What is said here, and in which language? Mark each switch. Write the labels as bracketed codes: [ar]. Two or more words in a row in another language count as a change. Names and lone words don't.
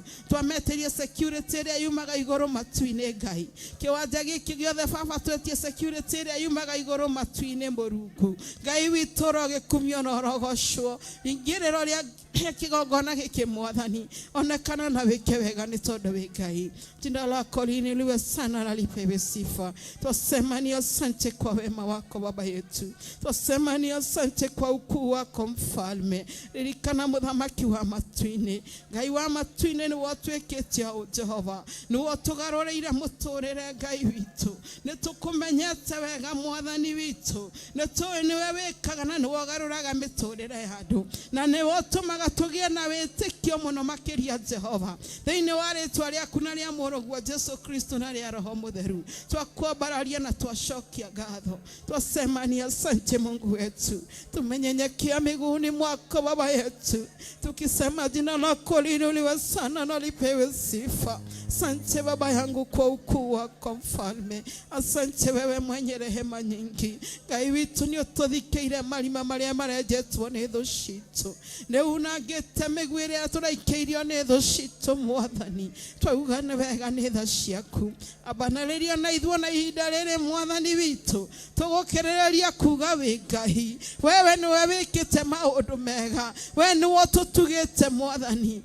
[ki] Twameteria security ĩrĩa yumaga igũrũ matu-inĩ Ngai, kĩwanja gĩkĩ gĩothe Baba twetie security ĩrĩa yumaga igũrũ matu-inĩ Mũrungu. Ngai witũ ũrogĩkumio na ũrogocwo, ingĩrĩro rĩa kĩgongona gĩkĩ Mwathani, onekana na wĩke wega nĩ tondũ wĩ Ngai. [sw] Jina lako liinuliwe sana na lipewe sifa. Twasema ni asante kwa wema wako Baba yetu, twasema ni asante kwa ukuu wako Mfalme. [ki] Ririkana Mũthamaki wa matu-inĩ, Ngai wa matu-inĩ nĩ watwĩkĩte o Jehova, nĩ watũgarũrĩire mũtũrĩre Ngai witũ, nĩ tũkũmenyete wega Mwathani witũ, nĩ tũĩ nĩwe wĩkaga na nĩ wogarũraga mĩtũrĩre ya andũ, na nĩ watũmaga tũgĩe na wĩtĩkio mũno makĩria Jehova, thĩinĩ wa rĩĩtwa rĩaku na rĩa Mũrũguo Jesu Kristo na rĩa Roho Mũtheru. Twakwambararia na twacokia ngatho, [sw] twasema ni asante Mungu wetu, tumenyenyekea miguuni mwako Baba yetu, tukisema jina lako liinuliwe sana na lipewe sifa. Asante Baba yangu kwa ukuu wako Mfalme, asante wewe mwenye rehema nyingi. [ki] Ngai witũ nĩ ũtũthikĩire marima marĩa marenjetwo nĩ thũ citũ, nĩ unangĩte mĩguĩ ĩrĩa tũraikĩirio nĩ thũ citũ Mwathani, twauga nĩ wega nĩ tha ciaku. Abanarĩria na ithuĩ na ihinda rĩrĩ Mwathani witũ, tũgũkĩrĩrĩria kuga wĩ Ngai, wewe nĩwe wĩkĩte maũndũ mega, wewe nĩwe ũtũtugĩte Mwathani.